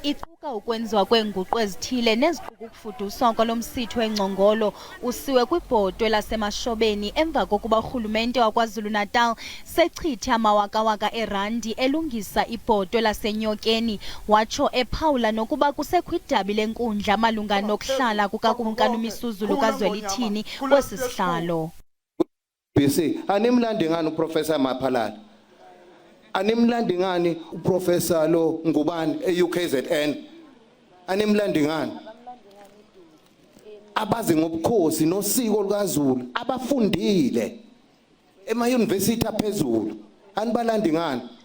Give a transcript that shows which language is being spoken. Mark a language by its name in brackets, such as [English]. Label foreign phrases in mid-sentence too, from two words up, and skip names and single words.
[Xhosa] iquka ukwenziwa kweenguqu ezithile neziquka ukufuduswa kwalo msitho engcongolo usiwe kwibhodo lasemashobeni emva kokuba urhulumente waKwaZulu-Natal sechithe amawakawaka erandi elungisa ibhodo lasenyokeni watsho ephawula nokuba kusekwidabi lenkundla malunga nokuhlala kukakumkani uMisuzulu kaZwelithini kwesi sihlalo. [Zulu] BC animlandi ngani uProfessor Maphalala, animlandi ngani uProfessor lo ngubani eUKZN, animlandi ngani abazi ngobukhosi nosiko lukaZulu abafundile ema-university aphezulu, anibalandi ngani?